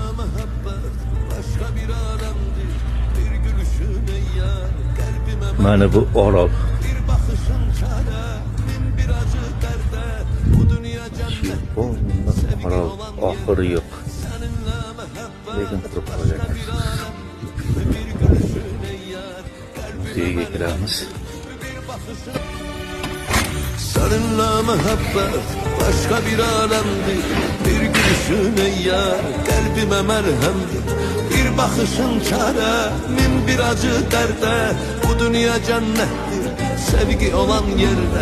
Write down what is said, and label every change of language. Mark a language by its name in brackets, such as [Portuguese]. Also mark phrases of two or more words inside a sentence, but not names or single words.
[Uzbek] Mana bu Orol. Orol oxiri yo'q. Lekin turib qo'ygansiz. Muzeyga kiramiz. [Turkish] Seninle muhabbet başka bir alemdir. Bir gülüşün eyyar kalbime merhemdir. Bir bakışın çare, min bir acı derde. Bu dünya cennettir, sevgi olan yerde.